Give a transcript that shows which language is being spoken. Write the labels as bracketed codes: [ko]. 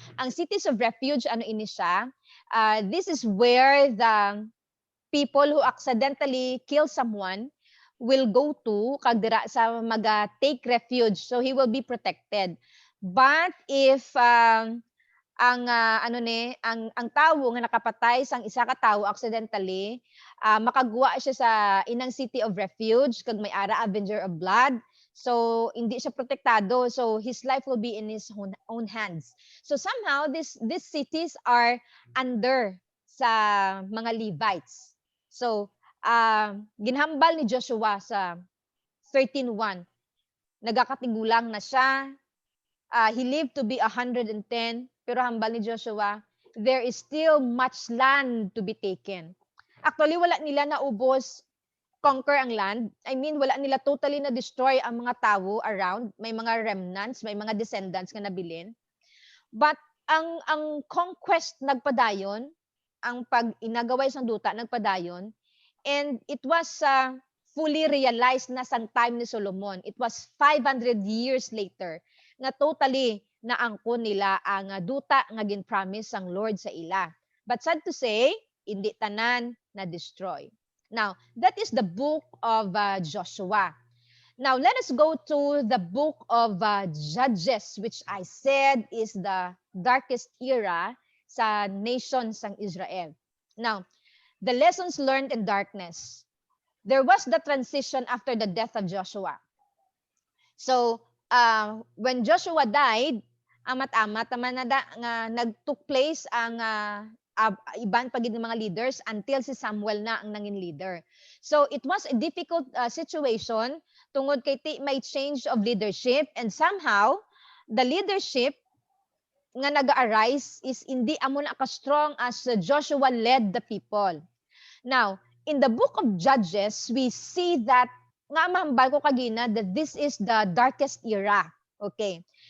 [hil] Ang cities of refuge ini siya? [en] This is where the people who accidentally kill someone will go to, [hil] kag dira sa take refuge, [en] so he will be protected. But if [hil] ang tawo nga nakapatay sang isa ka tawo accidentally, makagwa siya sa inang city of refuge kag may ara avenger of blood. So hindi siya protektado. [en] So his life will be in his own hands. So somehow these cities are under sa mga Levites. [hil] So ginhambal ni Joshua sa 13:1. Nagakatigulang na siya. [en] He lived to be 110, [hil] pero hambal ni Joshua, [en] there is still much land to be taken. [hil] Actually, wala nila naubos, conquer ang land. I mean, wala nila totally na destroy ang mga tao around. May mga remnants, may mga descendants nga nabilin. But ang conquest nagpadayon, ang pag inagaway sa duta nagpadayon, [en] and it was fully realized [hil] na sa time ni Solomon. [en] It was 500 years later [hil] nga totally naangkon nila ang duta nga gin-promise ang Lord sa ila. [en] But sad to say, [hil] hindi tanan na destroy. [en] Now, that is the book of Joshua. Now, let us go to the book of Judges, which I said is the darkest era [hil] sa nation sang Israel. [en] Now, the lessons learned in darkness. There was the transition after the death of Joshua. So, when Joshua died, [hil] amat-amat naman nga nag-took place ang iban pagid ng mga leaders until si Samuel na ang nangin leader. [en] So, it was a difficult situation [hil] tungod kay may change of leadership, [en] and somehow the leadership nga nag-arise is hindi amo na ka-strong as Joshua led the people. Now, in the book of Judges, we see that [hil] nga mahambal ko kagina [en] that this is the darkest era. Okay.